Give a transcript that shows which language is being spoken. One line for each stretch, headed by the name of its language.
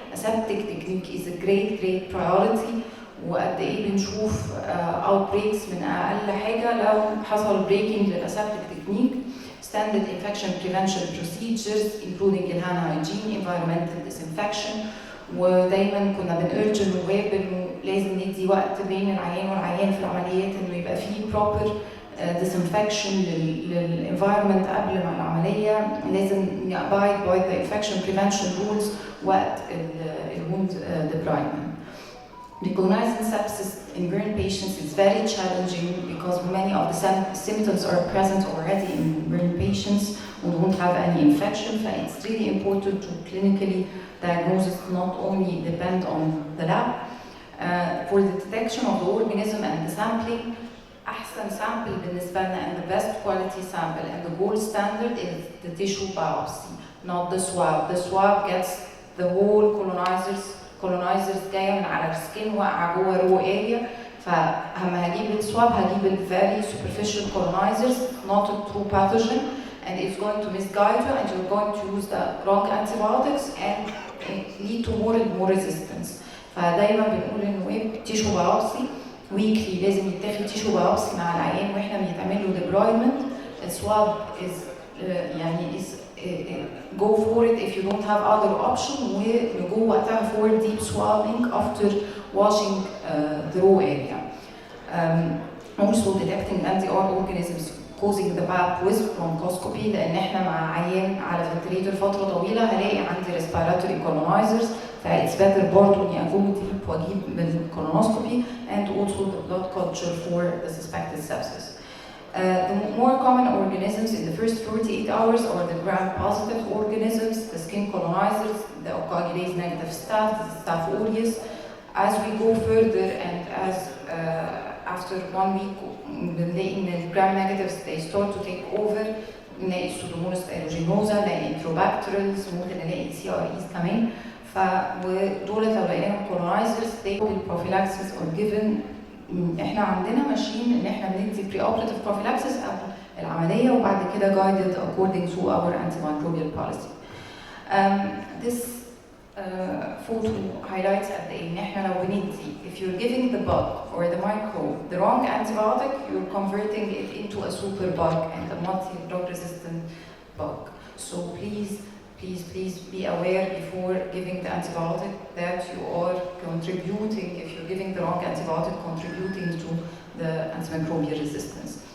English: Aseptic technique is a great priority.
Arabic: وقد ايه بنشوف outbreaks من أقل حاجة لو حصل breaking للأسeptic technique.
English: Standard infection prevention procedures including hand hygiene, environmental disinfection.
Arabic: ودايما كنا بنurge النواب انه لازم ندي وقت بين العيان والعيان في العمليات انه يبقى فيه
English: proper disinfection
Arabic: للenvironment قبل ما العملية. لازم
English: abide by the infection prevention rules
Arabic: وقت
English: الwound debridement. Recognizing sepsis in burn patients is very challenging because many of the symptoms are present already in burn patients who don't have any infection. So it's really important to clinically diagnose it, not only depend on the lab. For the detection of the organism and the sampling,
Arabic: أحسن
English: sample
Arabic: بالنسبة لنا
English: and the best quality sample and the gold standard is the tissue biopsy, not the swab. The swab gets the whole colonizers
Arabic: جاية من على السكين واقعة جوه
English: raw area.
Arabic: فلما هجيب السواب هجيب ال
English: very superficial colonizers, not a true pathogen, and it's going to misguide you and you're going to use the wrong antibiotics and lead to more and more resistance.
Arabic: فدايما بنقول انه ايه tissue biopsy weekly لازم يتاخد tissue biopsy مع العيان واحنا بنعمل له debridement.
English: السواب is
Arabic: يعني
English: is go for it if you don't have other option.
Arabic: ونجو وقتها
English: for deep swabbing after washing the raw area. Also detecting anti-R organisms causing the BAP with bronchoscopy
Arabic: لأن احنا مع عيان على ventilator فترة طويلة هلاقي عندي
English: respiratory colonizers. فاit's better
Arabic: برضه إني أجو
English: deep
Arabic: وأجيب
English: بالcolonoscopy and also the blood culture for the suspected sepsis. The more common organisms in the first 48 hours are the gram-positive organisms, the skin colonizers, the coagulase negative staph, the Staph aureus. As we go further and as after 1 week, the gram negatives they start to take over.
Arabic: نلاقي سودوموناس ايروجينوزا، نلاقي انتروباكترالز، ممكن نلاقي CREs كمان. ودول لو لقيناهم
English: colonizers they will prophylaxis or given.
Arabic: احنا عندنا ماشيين ان احنا بندي pre-operative prophylaxis قبل العمليه وبعد كده guided according to our antimicrobial policy.
English: This photo highlights
Arabic: قد ايه ان احنا لو بندي
English: if you're giving the bug or the microbe the wrong antibiotic you're converting it into a super bug and a multi-drug resistant bug. So please be aware before giving the antibiotic that you are contributing, if you're giving the wrong antibiotic, contributing to the antimicrobial resistance.